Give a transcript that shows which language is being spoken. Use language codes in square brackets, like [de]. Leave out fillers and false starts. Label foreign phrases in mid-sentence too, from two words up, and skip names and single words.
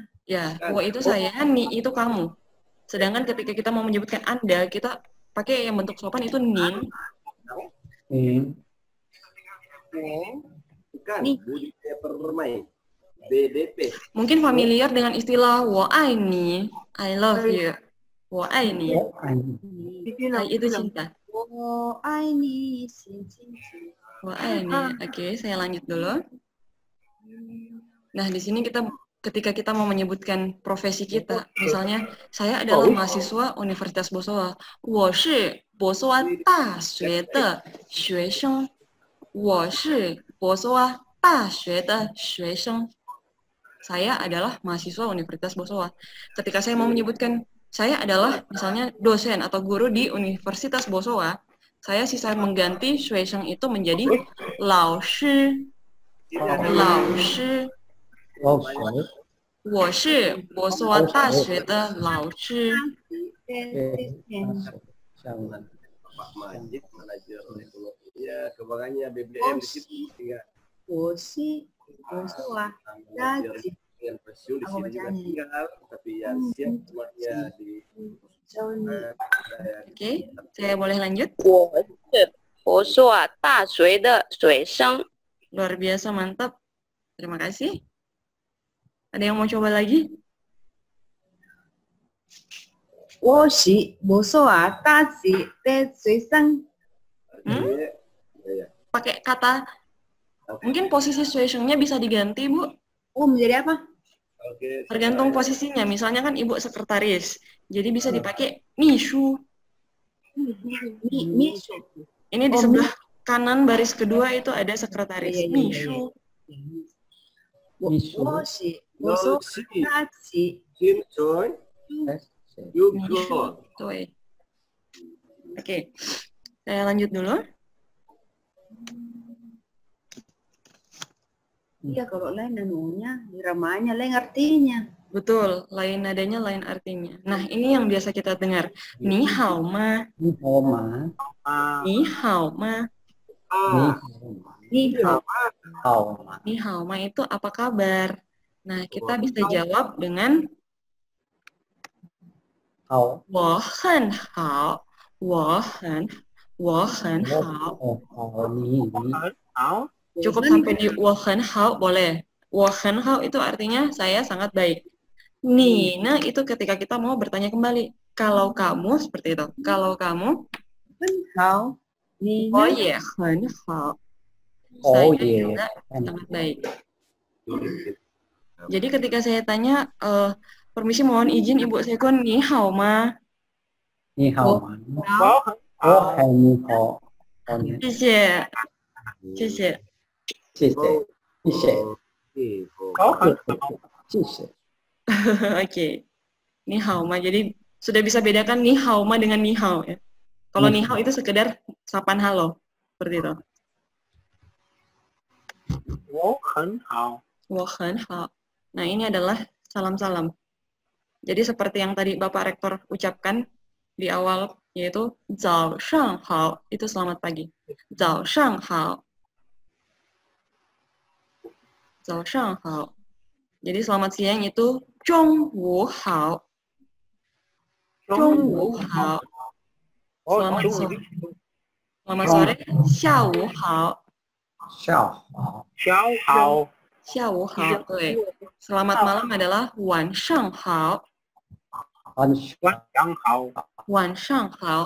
[id] Ya, itu saya, ni itu kamu. Sedangkan ketika kita mau menyebutkan Anda, kita pakai yang bentuk sopan itu nin. Bukan, budidaya permain. BDP. Mungkin familiar dengan istilah [zh] 我爱你, [en] I love you. [zh] 我爱你. [id] Itu cinta. [zh] 我爱你，心静静。 [id] Wah, ini. Oke, saya lanjut dulu. Nah, di sini ketika kita mau menyebutkan profesi kita, misalnya saya adalah mahasiswa Universitas Bosowa. [zh] 我是博索瓦大学的学生。我是博索瓦大学的学生。 [id] Saya adalah mahasiswa Universitas Bosowa. Ketika saya mau menyebutkan saya adalah misalnya dosen atau guru di Universitas Bosowa, saya sisa mengganti 学生 itu menjadi 老师。 [zh] 我是博索瓦大学的老师。 [id] Pak Majid, manajer ya, kebanggannya BBM di situ. [zh] 我是博索瓦大学。 [id] Yang pensiun di sini juga tinggal, tapi yang siap semuanya di. Oke, saya boleh lanjut? [zh] 我是博索瓦大学的学生。 [id] Luar biasa, mantap. Terima kasih. Ada yang mau coba lagi? [zh] 我是博索瓦大学的学生。 [id] Pakai kata, mungkin posisi 学生-nya bisa diganti, Bu. Menjadi apa? Tergantung posisinya. Misalnya kan Ibu sekretaris, jadi bisa dipakai 秘书. Ini di sebelah kanan baris kedua itu ada sekretaris. [zh] 秘书. 我是博索瓦大学。 [id] Kim Choi. Yugo. Oke, saya lanjut dulu. Iya, kalau lain namanya, ramanya lain artinya. Betul, lain nadanya, lain artinya. Nah, ini yang biasa kita dengar. [zh] 你好吗. 你好吗. 你好吗. 你好 ma. 你好吗 [id] itu apa kabar? Nah, kita bisa jawab dengan [zh] 好，我很好， 我很好。 [id] Cukup sampai di [zh] 我很好 boleh. 我很好 [id] itu artinya saya sangat baik. Nina itu ketika kita mau bertanya kembali. Kalau kamu seperti itu. Kalau kamu [zh] 好，你呢？我也很好。 Oh [id] Saya juga sangat baik. Jadi ketika saya tanya, permisi mohon izin Ibu Sekun, [zh] 你好吗? 你好吗？我很好。谢谢，谢谢。谢谢，谢谢，谢谢。 [id] Oke. [zh] 你好吗. [id] Jadi sudah bisa bedakan [zh] 你好吗 [id] dengan [zh] 你好 [id] ya. Kalau [zh] 你好 [id] itu sekedar sapaan halo. Seperti itu. [zh] 我很好。我很好. [id] Nah, ini adalah salam-salam. Jadi seperti yang tadi Bapak Rektor ucapkan di awal, yaitu [zh] 早上好, [id] itu selamat pagi. [zh] 早上好. 早上好. [id] Jadi selamat siang itu [zh] 中午好. 中午好. [id] Selamat sore. Selamat sore. [zh] 下午好. 下午好，下午好,对. [id] Selamat malam adalah [zh] 晚上好. 晚上好，晚上好.